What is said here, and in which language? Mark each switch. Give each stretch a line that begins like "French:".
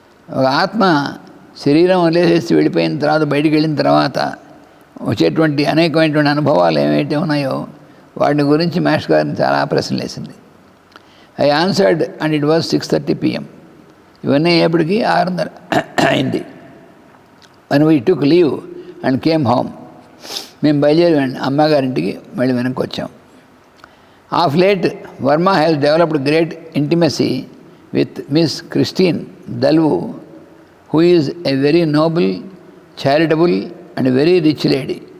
Telugu: ఒక ఆత్మ శరీరం వదిలేసేసి వెళ్ళిపోయిన తర్వాత, బయటికి వెళ్ళిన తర్వాత వచ్చేటువంటి అనేకమైనటువంటి అనుభవాలు ఏవైతే ఉన్నాయో వాటి గురించి మాస్టర్ గారిని చాలా ప్రశ్నలు వేసింది.
English: I answered and it was 6:30 PM.
Telugu: ఇవన్నీ అయ్యేప్పటికీ 6:30 అయింది.
English: when we took leave and came home,
Telugu: మేము బయలుదేరి అమ్మగారింటికి మళ్ళీ వెనక్కి వచ్చాం.
English: Of late Varma has developed great intimacy with Miss Christine దల్వు, who is a very noble, charitable and very rich lady.